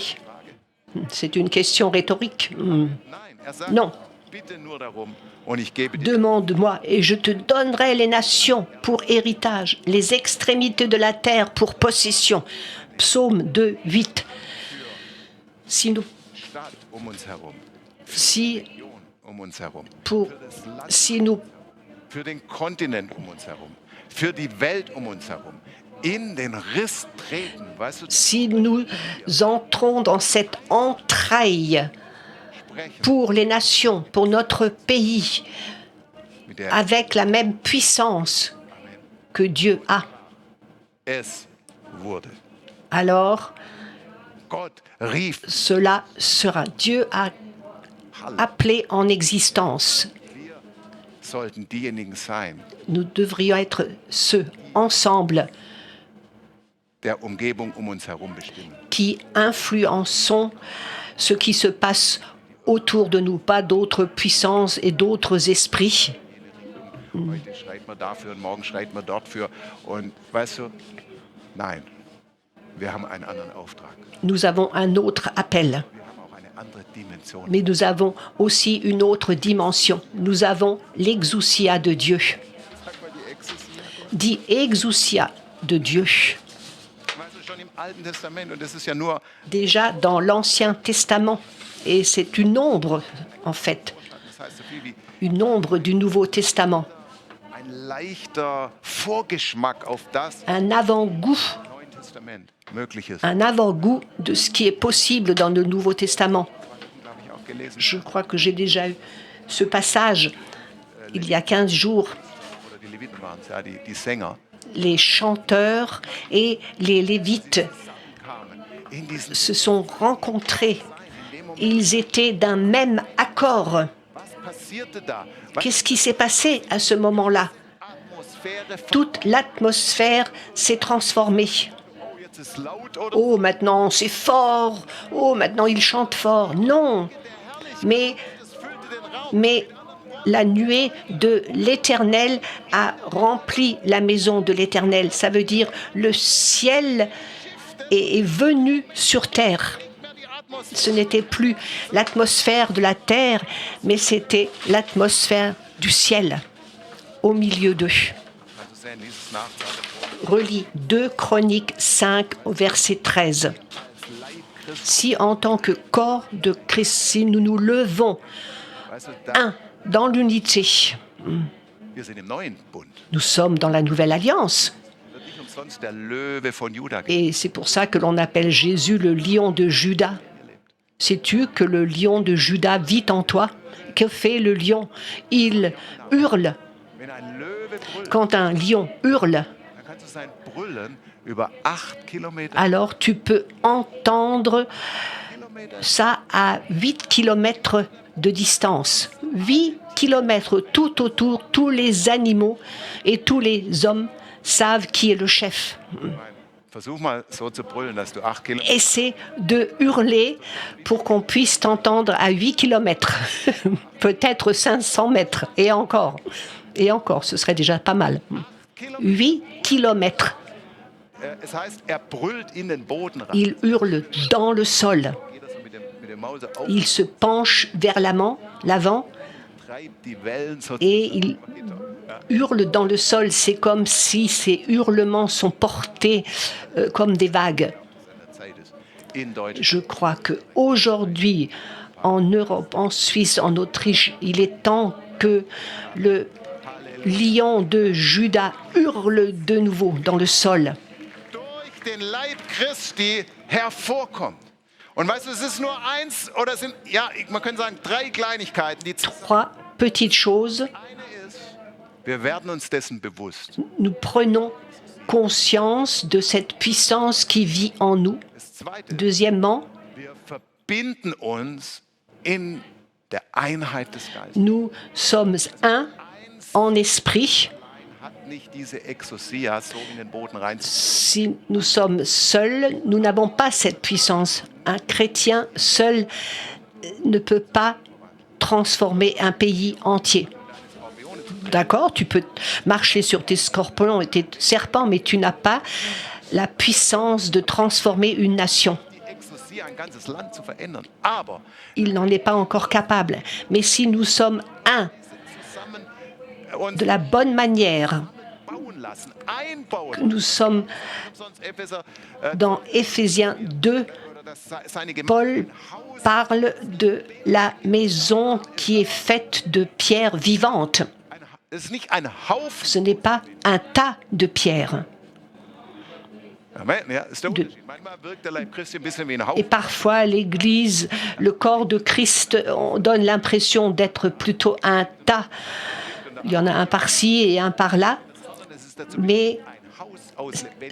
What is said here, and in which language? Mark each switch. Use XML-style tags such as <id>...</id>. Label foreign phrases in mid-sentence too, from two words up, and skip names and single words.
<fr>C'est une question rhétorique. Non. Demande-moi et je te donnerai les nations pour héritage, les extrémités de la terre pour possession. Psaume 2, 8. Si nous</fr> <de>für den Kontinent uns herum, für die Welt uns herum, in den Riss treten, weißt du,</de> <fr>si nous entrons dans cette entraille pour les nations, pour notre pays, avec la même puissance que Dieu a,</fr> <de>es wurde.</de> <fr>alors</fr> <de>Gott rief,</de> <fr>cela sera. Dieu a appelé en existence.</fr> <de>sollten diejenigen sein,</de> <fr>Nous devrions être ceux, ensemble,</fr> <de>der Umgebung uns herum bestimmen.</de> <fr>qui influençons ce qui se passe autour de nous, pas d'autres puissances et d'autres esprits.</fr> <de>Heute schreit man dafür und morgen schreit man dort für. Und weißt du, nein, wir haben einen anderen Auftrag.</de> <fr>Nous avons un autre appel,</fr> <de>Wir haben auch eine andere Dimension.</de> <fr>mais nous avons aussi une autre dimension. Nous avons l'exousia de Dieu.</fr> <de>Sag mal die Exousia.</de> <fr>Dit exousia de Dieu.</fr> <de>Weißt du, schon im Alten Testament, und das ist ja nur,</de> <fr>Déjà dans l'Ancien Testament, et c'est une ombre, en fait,</fr> <de>das heißt so viel wie</de> <fr>une ombre du Nouveau Testament,</fr> <de>ein leichter Vorgeschmack auf das</de> <fr>un avant-goût,</fr> <de>im Neuen Testament möglich ist.</de> <fr>un avant-goût de ce qui est possible dans le Nouveau Testament.</fr> <de>Habe ich auch gelesen.</de> <fr>Je crois que j'ai déjà eu ce passage il y a 15 jours.</fr> <de>Oder die Leviten waren es, ja, die Sänger</de> <fr>Les chanteurs et les Lévites</fr> <de>kamen in diesen</de> <fr>se sont rencontrés. Ils étaient d'un même accord.</fr> <de>Was passierte da? Was</de> <fr>Qu'est-ce qui s'est passé à ce moment-là?</fr> <de>Atmosphäre von</de> <fr>Toute l'atmosphère s'est transformée.</fr> <de>oh, jetzt ist laut oder</de> <fr>Oh, maintenant c'est fort. Oh, maintenant il chante fort. Non. Mais,</fr> <de>es füllte den Raum.</de> <fr>mais la nuée de l'Éternel a rempli la maison de l'Éternel. Ça veut dire le ciel est venu sur terre. Ce n'était plus l'atmosphère de la terre, mais c'était l'atmosphère du ciel au milieu d'eux.</fr> <de>Kannst du sehen, dieses Nachzeichen.</de> <fr>Relis 2 Chroniques 5 au verset 13. Si en tant que corps de Christ, si nous nous levons</fr> <de>Weißt du, da,</de> <fr>un dans l'unité,</fr> <de>wir sind im neuen Bund.</de> <fr>nous sommes dans la nouvelle alliance.</fr> <de>Wird nicht umsonst der Löwe von Juda genannt.</de> <fr>Et c'est pour ça que l'on appelle Jésus le lion de Juda. Sais-tu que le lion de Juda vit en toi? Que fait le lion? Il hurle.</fr> <de>Wenn ein Löwe brüllt,</de> <fr>Quand un lion hurle,</fr> <de>dann kannst du sein Brüllen über 8 Kilometer</de> <fr>alors tu peux entendre ça à 8 kilomètres de distance. 8 kilomètres tout autour, tous les animaux et tous les hommes savent qui est le chef.</fr> <de>Versuch mal so zu brüllen, dass du 8 Kilometer.</de> <fr>Essaie de hurler pour qu'on puisse t'entendre à 8 kilomètres, peut-être 500 mètres, et encore, ce serait déjà pas mal. 8 kilomètres,</fr> <de>Es heißt, brüllt in den Boden rein.</de> <fr>il hurle dans le sol,</fr> <de>Geht das so mit dem Mause auf,</de> <fr>il se penche vers l'avant,</fr> <de>treibt die Wellen so</de> <fr>et il hurle dans le sol. C'est comme si ces hurlements sont portés comme des vagues.</fr> <de>Zeit ist. In Deutschland.</de> <fr>Je crois qu'aujourd'hui, en Europe, en Suisse, en Autriche, il est temps que le lion de Juda hurle de nouveau dans le sol.</fr> <de>Durch den Leib Christi hervorkommt. Und weißt du, es ist nur eins oder es sind, ja, man könnte sagen, 3 Kleinigkeiten. Die</de> <fr>3 petites choses.</fr> <de>eine ist, wir werden uns dessen bewusst.</de> <fr>Nous prenons conscience de cette puissance qui vit en nous.</fr> <de>Das Zweite,</de> <fr>Deuxièmement,</fr> <de>wir verbinden uns in der Einheit des Geistes.</de> <fr>nous sommes un en esprit,</fr> <de>hat nicht diese Exousia so in den Boden rein.</de> <fr>Si nous sommes seuls, nous n'avons pas cette puissance. Un chrétien seul ne peut pas transformer un pays entier. D'accord, tu peux marcher sur tes scorpions et tes serpents, mais tu n'as pas la puissance de transformer une nation.</fr> <de>Die Exousia, ein ganzes Land zu verändern. Aber</de> <fr>Il n'en est pas encore capable. Mais si nous sommes un,</fr> <de>zusammen uns</de> <fr>de la bonne manière,</fr> <de>bauen lassen, einbauen.</de> <fr>nous sommes</fr> <de>Sonst Epheser,</de> <fr>dans Éphésiens 2,</fr> <de>oder seine Gemeinde Paul ein Haus.</de> <fr>parle de la maison qui est faite de pierres vivantes.</fr> <de>Es ist nicht ein Haufen.</de> <fr>Ce n'est pas un tas de pierres.</fr> <de>Amen. Ja, ist der Unterschied. Manchmal wirkt der Leib Christi ein bisschen wie ein</de> <fr>Et</fr> <de>Haufen.</de> <fr>parfois, l'Église, le corps de Christ, on donne l'impression d'être plutôt un tas. Il y en a un par-ci et un par-là,</fr> <de>Sondern es ist dazu</de> <fr>mais</fr> <de>ein Haus aus lebendigen.</de>